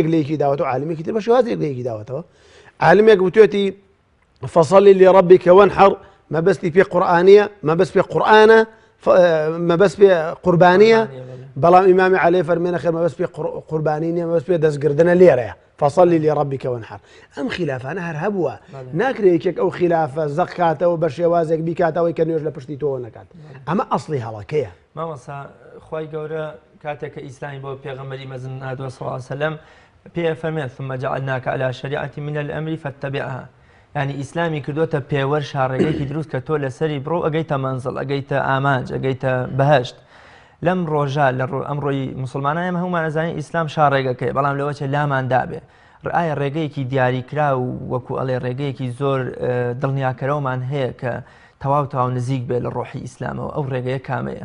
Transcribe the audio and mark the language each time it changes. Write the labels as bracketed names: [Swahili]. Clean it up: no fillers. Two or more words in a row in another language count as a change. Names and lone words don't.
[Central Kurdish] لێکی داوەتەوە عالمێکی تر بە شێوازێک لێکی داوەتەوە عالمێک وتوێتی [Arabic] فصلی لربك وانحر [Central Kurdish] مەبەستی پێ قورئانیە مەبەست پێ قورئانە مەبەست پێ قوربانیە بەڵام ئیمامی عەلی فەرمێنە خێر مەبەست پێ قوربانی نییە مەبەست پێ دەستگردنە لێرەیە [Arabic] فصلی لربك وانحر [Central Kurdish] ئەم خلافانە هەر هەبووە ناکرێت یەکێک ئەو خلافە زەق کاتەوە بە شێوازێک بیکاتەوەی کە نوێژ لە پشتی تۆ نەکات ئەمە ئەسڵی هەڵەکەیە مامۆستا خوای گەورە کاتێک کە ئیسلامی بۆ پێغەمبەری مەزن نادووە [Arabic] صلی الله علیه وسلم [Central Kurdish] پێ فەرمێت [Arabic] ثم جعلناك على شريعة من الأمر فاتبعها يعني [Central Kurdish] ئیسلامی کردوتە پێوەر شاڕێگەیەکی دروست کە تۆ لەسەری بڕۆ ئەگەیتە مەنزڵ ئەگەیتە ئامانج ئەگەیتە بەهەشت لەم ڕۆژە لە ئەمڕۆی مسلمانان ئێمە هەمومان ئەزانین ئیسلام شاڕێگەکەی بەڵام لەوەچە لامان دابێ ئایا ڕێگەیەکی دیاریکرا و وەکو ئەڵێ ڕێگەیەکی زۆر دڵنیاکەرەوەمان هەیە کە تەواو نزیک بێ لە ڕۆحی ئیسلامەوە ئەو ڕێگەیە کامەیە؟